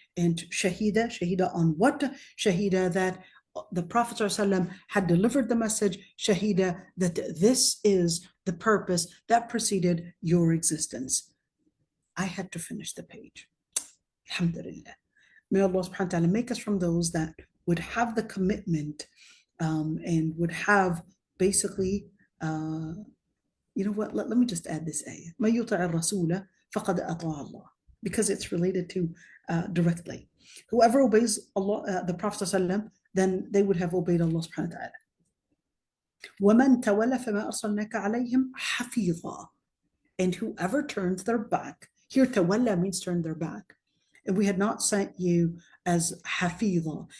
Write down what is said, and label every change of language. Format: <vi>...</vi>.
<en>And shahida on what? Shahida that the Prophet ﷺ had delivered the message, shahida that this is the purpose that preceded your existence. I had to finish the page. Alhamdulillah. May Allah subhanahu wa ta'ala make us from those that would have the commitment and would have basically, you know what, let me just add this ayah.</en> <ar>مَن يُطِعِ الرَّسُولَ فَقَدْ أَطَاعَ اللَّهَ,</ar> <en>because it's related to directly. Whoever obeys Allah, the Prophet ﷺ, then they would have obeyed Allah subhanahu wa ta'ala.</en> <ar>وَمَن تَوَلَّ فَمَا أَرْسَلْنَاكَ عَلَيْهِمْ حَفِيظًا,</ar> <en>and whoever turns their back, here tawalla means turn their back, and we had not sent you as hafiza.</en>